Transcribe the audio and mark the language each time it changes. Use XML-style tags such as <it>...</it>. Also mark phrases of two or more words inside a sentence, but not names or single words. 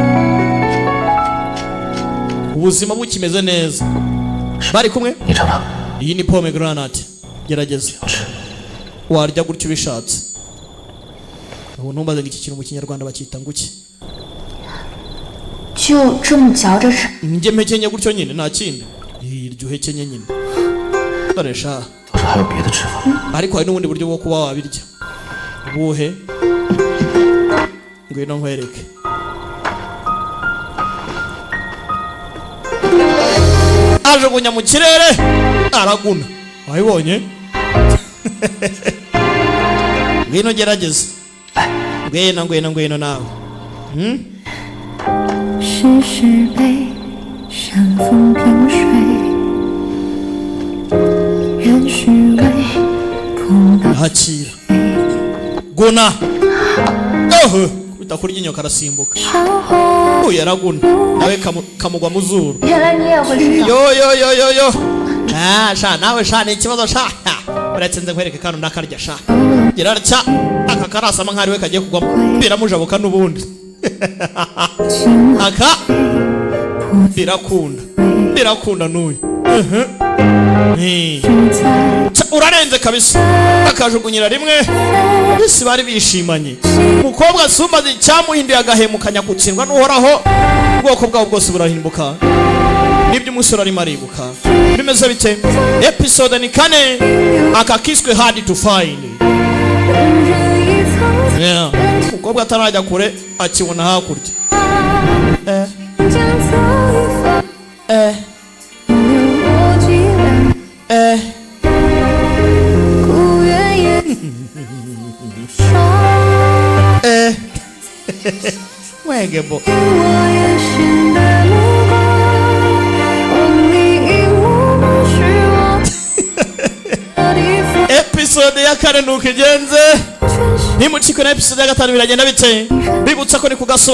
<rw>ubuzima bukimeze neza bari kumwe iyi ni pomegranate gerageza warya gutyo ubishatse ubu ntumbaze ngo iki kintu mu kinyarwanda bacyita nguki</rw> <zh>就这么嚼着吃。</zh> <rw>njye mpekenye gutyo nyine nta kindi iryo uhekenye nyine dore sha ariko hari n'ubundi buryo bwo kuba wabirya ubuhe ngwino nkwereke ajugunya mu kirere araguna wabibonye ngwino gerageza ngwino nawe</rw> <zh>世事悲，山风平水，人虚伪，空的</zh> <rw>hakira guna utakura iryinyo karasimbuka uyu araguna nawe kamugwa mu zuru</rw> <zh>原来你也会吃手。</zh> <rw>yo sha nawe sha ni ikibazo sha uretse nze nkwereke kano nakarya sha gerarya aka karasama nk'ari we kagiye kugwamo biramujabuka n'ubundi aka birakunda n'uyu urarenze kabisa akajugunyira rimwe bisi bari bishimanye umukobwa sumbaze icyamuhinduye agahemukanya kutsindwa n'uhoraho ubwoko bwabo bwose burahinduka nibyo umusore arimo aribuka bimeze bite episode ni 4 akakiswe</rw> <en>hard to find</en> <rw>umukobwa atarajya kure akibona hakurya Wegebo episode ya 4 nuko igenze nimucikwe na episode ya 5 biragenda bite bibutsa ko ni ku</rw>